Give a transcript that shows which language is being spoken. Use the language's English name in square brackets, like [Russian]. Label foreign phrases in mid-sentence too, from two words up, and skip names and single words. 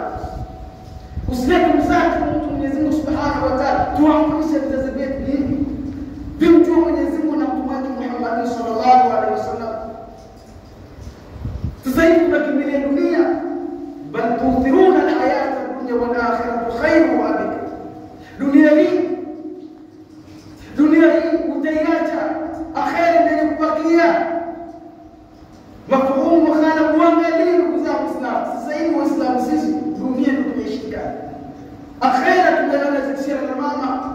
[Swahili] Usilete mzaki kwa Mwenyezi Mungu [Arabic] سبحانه وتعالى. [Swahili] Tuamrishe vizazi vyetu hivi vimjue Mwenyezi Mungu na Mtume wake Muhammad [Arabic] صلى الله عليه وسلم. [Swahili] Sasa hivi tunakimbilia dunia, [Arabic] بل تؤثرون الحياة الدنيا والآخرة خير وأبقى. [Swahili] Dunia hii utaiacha, akhera ndio kubakia. [Arabic] مفهوم مخالف, [Swahili] uangalie ndugu zangu Waislamu. Sasa hivi Waislamu sisi dunia ndio tumeshika. Akhera tunaona zikishia na mama.